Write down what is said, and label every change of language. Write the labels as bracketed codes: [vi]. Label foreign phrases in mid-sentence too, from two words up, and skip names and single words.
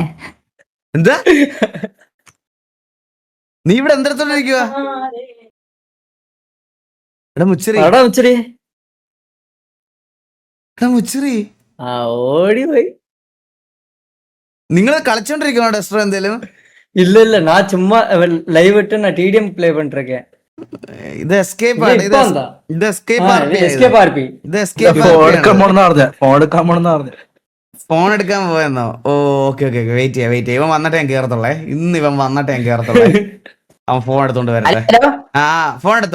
[ml] എന്താ നീ ഇവിടെ എന്തെടുത്തോണ്ടിരിക്കുക? എടാ മുച്ചിരി, എടാ ഉച്ചരി എടാ മുച്ചിരി, ആ ഓടി പോയി. നിങ്ങൾ കളിച്ചോണ്ടിരിക്കണോ ഡസ്റ്റർ എന്തേലും? [ta] இல்ல இல்ல நான் சும்மா லைவ் விட்டு நான் டிடிஎம் ப்ளே பண்ணிட்டு இருக்கேன். [ml] ഇത് എസ്കേപ്പ് ഇത് ആണ്. ഇപ്പൊ എന്താ? ഇത് എസ്കേപ്പ് എസ്കേപ്പ് ആർപി. ഇത് എസ്കേപ്പ് ഫോൺ എടുക്കാൻ പോയെന്നോ? ഓ [en] okay okay wait [ml] ചെയ്യാം വെയിറ്റ് ചെയ്യാം. ഇവൻ വന്നിട്ട് ഞാൻ കേറത്തുള്ളേ. ഇന്ന് ഇവൻ വന്നിട്ട് ഞാൻ കേറത്തുള്ളേ. അവൻ ഫോൺ എടുത്തോണ്ട് വരട്ടെ. ഹലോ ആ ഫോൺ എടുത്തോ?